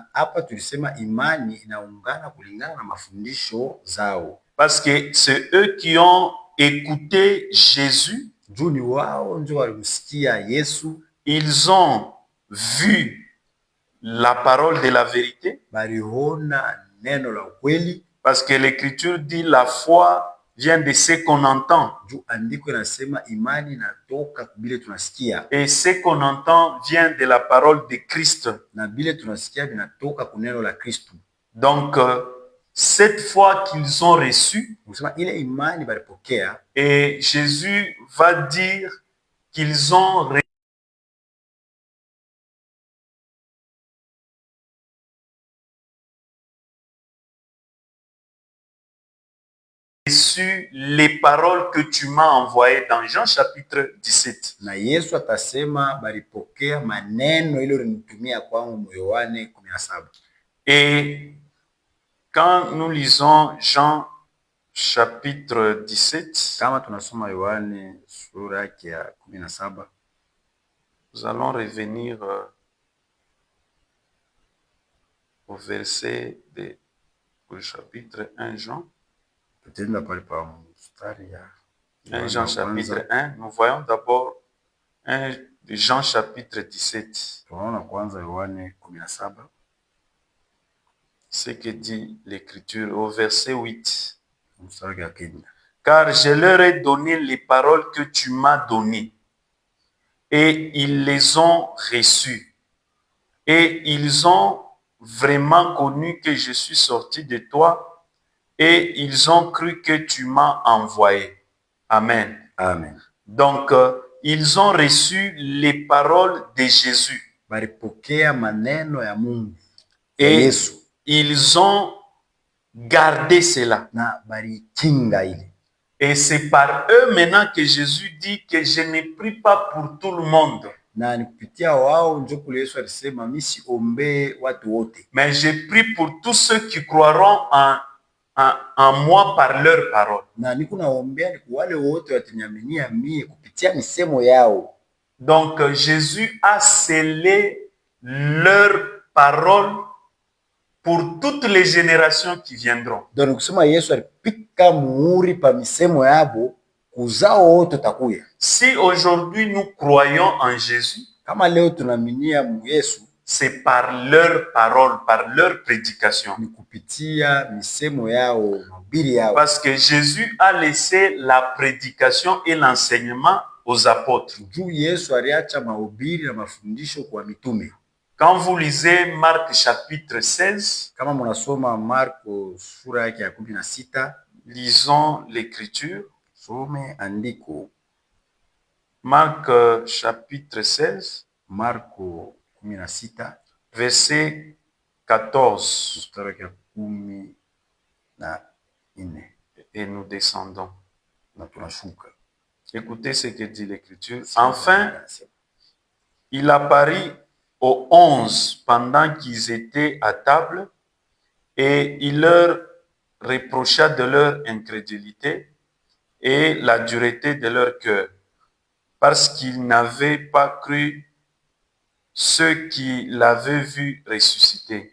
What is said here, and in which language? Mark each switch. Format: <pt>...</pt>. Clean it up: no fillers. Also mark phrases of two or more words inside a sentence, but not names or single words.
<fr>Parce que c'est eux qui ont écouté Jésus. Ils ont vu la parole de la vérité. Parce que l'Écriture dit la foi vient de ce qu'on entend.</fr> <sw>Juu andiko inasema imani inatoka bile tunasikia,</sw> <fr>Et ce qu'on entend vient de la parole de Christ.</fr> <sw>na bile tunasikia vinatoka kuneno la Kristo.</sw> <fr>Donc, cette foi qu'ils ont reçue,</fr> <sw>Unasema ile imani balipokea,</sw> <fr>et Jésus va dire qu'ils ont reçu les paroles que tu m'as envoyées dans Jean chapitre 17.</fr> <sw>na Yesu atasema balipokea maneno ile ulinitumia kwangu mu Yohane 17.</sw> <fr>Et quand nous lisons Jean chapitre 17,</fr> <sw>Kama tunasoma Yohane sura yake ya 17,</sw> <fr>nous allons revenir au verset au chapitre 1 Jean.</fr> <sw>tutaenda pale pa mstari ya</sw> <fr>1 Jean chapitre 1, nous voyons d'abord 1 Jean chapitre 17.</fr> <sw>Tunaona kwanza Yohane 17,</sw> <fr>Ce que dit l'Écriture au verset 8.</fr> <sw>mstari ya 9.</sw> <fr>Car je leur ai donné les paroles que tu m'as données, et ils les ont reçues, et ils ont vraiment connu que je suis sorti de toi, et ils ont cru que tu m'as envoyé. Amen. Amen. Donc, ils ont reçu les paroles de Jésus.</fr> <sw>Balipokea maneno ya Mungu</sw> <fr>Et Yesu, ils ont gardé cela.</fr> <sw>na balikinga ile.</sw> <fr>Et c'est par eux maintenant que Jésus dit que je ne prie pas pour tout le monde,</fr> <sw>Na ni kupitia wao ndio kule Yesu alisema mimi siombee watu wote,</sw> <fr>mais je prie pour tous ceux qui croiront en moi par leur parole.</fr> <sw>na niko naombea ni kwa wale wote wataniaminia mie kupitia misemo yao.</sw> <fr>Donc Jésus a scellé leur parole pour toutes les générations qui viendront.</fr> <sw>Donc kusema Yesu alipika muhuri pa misemo yabo kuzao wote takuya.</sw> <fr>Si aujourd'hui nous croyons en Jésus,</fr> <sw>Kama leo tunaaminia mu Yesu,</sw> <fr>c'est par leur parole, par leur prédication.</fr> <sw>ni kupitia misemo yao, mahubiri yao.</sw> <fr>Parce que Jésus a laissé la prédication et l'enseignement aux apôtres.</fr> <sw>Juu Yesu aliacha mahubiri na mafundisho kwa mitume.</sw> <fr>Quand vous lisez Marc chapitre 16,</fr> <sw>Kama mnasoma Marko sura yake ya 16,</sw> <fr>lisons l'écriture.</fr> <sw>some andiko.</sw> <fr>Marc chapitre 16,</fr> <sw>Marko 16</sw> <fr>verset 14.</fr> <sw>mstari wake 14,</sw> <fr>Et nous descendons.</fr> <sw>na tunashuka.</sw> <fr>Écoutez ce que dit l'écriture. Enfin, il apparut aux 11 pendant qu'ils étaient à table, et il leur reprocha de leur incrédulité et la dureté de leur cœur, parce qu'ils n'avaient pas cru ceux qui l'avaient vu ressusciter.</fr>